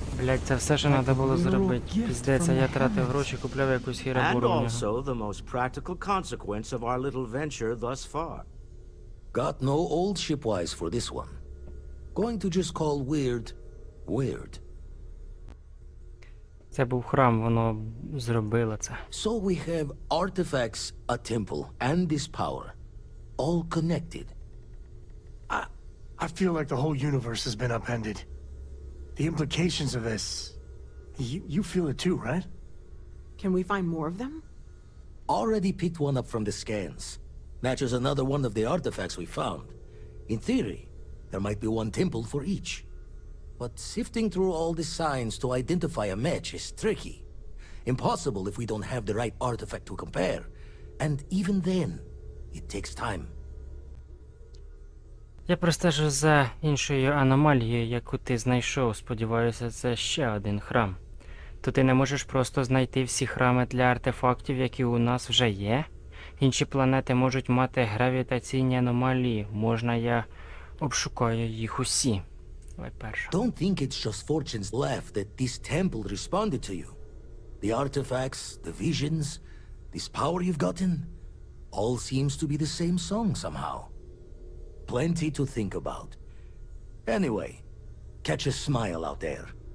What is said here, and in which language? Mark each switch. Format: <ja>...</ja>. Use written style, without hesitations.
<uk>Блять, це все, що треба було зробити. Піздець, а я тратив гроші, купляв якусь</uk> <en>And</en> <uk>хірабуру в нього.</uk> <en>also the most practical consequence of our little venture thus far. Got no old shipwise for this one. Going to just call weird, weird.</en> <uk>Це був храм, воно зробило це.</uk> <en>So we have artifacts, a temple, and this power. All connected. I feel like the whole universe has been upended. The implications of this... You feel it too, right? Can we find more of them? Already picked one up from the scans. Matches another one of the artifacts we found. In theory, there might be one temple for each. But sifting through all the signs to identify a match is tricky. Impossible if we don't have the right artifact to compare. And even then, it takes time.</en> <uk>Я простежу за іншою аномалією, яку ти знайшов. Сподіваюся, це ще один храм. То ти не можеш просто знайти всі храми для артефактів, які у нас вже є? Інші планети можуть мати гравітаційні аномалії. Можна я обшукаю їх усі? Давай перше.</uk> <en>Don't think it's just fortune's laugh that this temple responded to you. The artifacts, the visions, this power you've gotten, all seems to be the same song somehow. Plenty to think about. Anyway, catch a smile out there.</en>